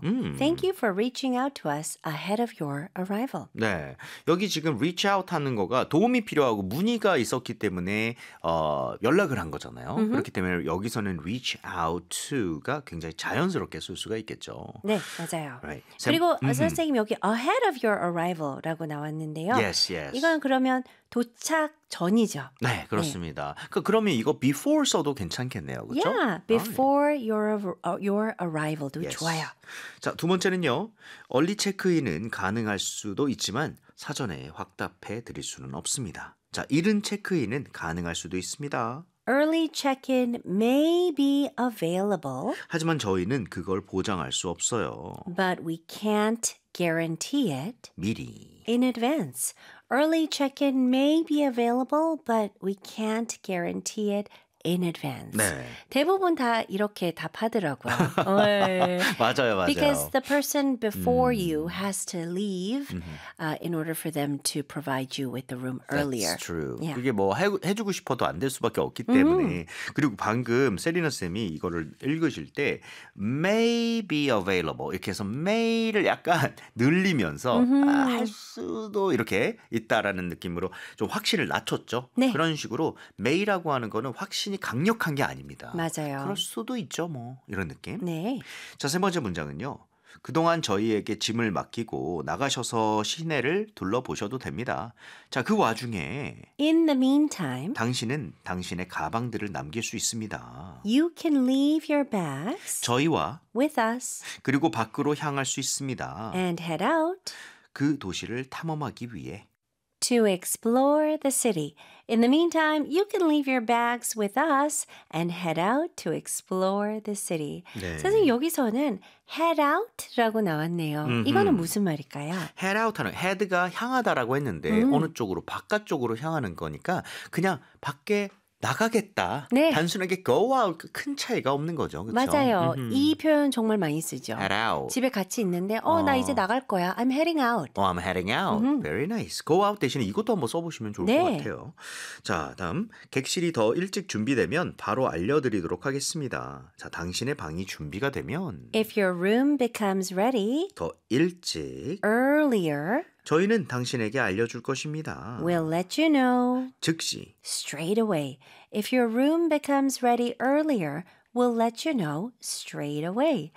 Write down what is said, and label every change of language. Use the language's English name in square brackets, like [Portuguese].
[English] Thank you for reaching out to us ahead of your arrival. [Korean] 네, 여기 지금 reach out 하는 거가 도움이 필요하고 문의가 있었기 때문에 연락을 한 거잖아요. Mm-hmm. 그렇기 때문에 여기서는 reach out to가 굉장히 자연스럽게 쓸 수가 있겠죠. 네, 맞아요. [English] Right. [Korean] 그리고 선생님 여기 [English] ahead of your arrival [Korean] 라고 나왔는데요. [English] Yes, yes. [Korean] 이건 그러면 도착 전이죠. 네, 그렇습니다. 네. 그러면 이거 before 써도 괜찮겠네요. 그렇죠? [English] Yeah, before your arrival도 yes. [Korean] 좋아요. 자, 두 번째는요. 얼리 체크인은 가능할 수도 있지만 사전에 확답해 드릴 수는 없습니다. 자, 이른 체크인은 가능할 수도 있습니다. [English] Early check-in may be available. [Korean] 하지만 저희는 그걸 보장할 수 없어요. [English] But we can't guarantee it. [Korean] 미리. [English] In advance. Early check-in may be available, but we can't guarantee it in advance. [Korean] 네. 대부분 다 이렇게 답하더라고요. 맞아요, 맞아요. [English] Because the person before you has to leave in order for them to provide you with the room earlier. That's true. Yeah. [Korean] 그게 뭐 해주고 싶어도 안 될 수밖에 없기 때문에. 그리고 방금 세리나 쌤이 이거를 읽으실 때 [English] may be available [Korean] 이렇게 해서 may를 약간 늘리면서 할 수도 이렇게 있다라는 느낌으로 좀 확신을 낮췄죠. 네. 그런 식으로 may라고 하는 거는 확신이 강력한 게 아닙니다. 맞아요. 그럴 수도 있죠, 뭐 이런 느낌. 네. 자, 세 번째 문장은요. 그동안 저희에게 짐을 맡기고 나가셔서 시내를 둘러보셔도 됩니다. 자, 그 와중에 [English] In the meantime [Korean] 당신은 당신의 가방들을 남길 수 있습니다. [English] You can leave your bags [Korean] 저희와 [English] with us [Korean] 그리고 밖으로 향할 수 있습니다. [English] And head out [Korean] 그 도시를 탐험하기 위해 [English] to explore the city. In the meantime, you can leave your bags with us and head out to explore the city. [Korean] 네. 선생님, 여기서는 head out라고 나왔네요. 이거는 무슨 말일까요? head out하는, head가 향하다라고 했는데 어느 쪽으로, 바깥쪽으로 향하는 거니까 그냥 밖에 나가겠다. 네. 단순하게 go out 큰 차이가 없는 거죠. 그쵸? 맞아요. 이 표현 정말 많이 쓰죠. [English] Head out. [Korean] 집에 같이 있는데 나 이제 나갈 거야. [English] I'm heading out. Oh, I'm heading out. Very nice. Go out [Korean] 대신에 이것도 한번 써보시면 좋을 것 같아요. 자, 다음. 객실이 더 일찍 준비되면 바로 알려드리도록 하겠습니다. 자, 당신의 방이 준비가 되면 [English] If your room becomes ready [Korean] 더 일찍 [English] earlier [Korean] 저희는 당신에게 알려줄 것입니다. [English] We'll let you know. [Korean] 즉시. [English] Straight away. If your room becomes ready earlier, we'll let you know straight away.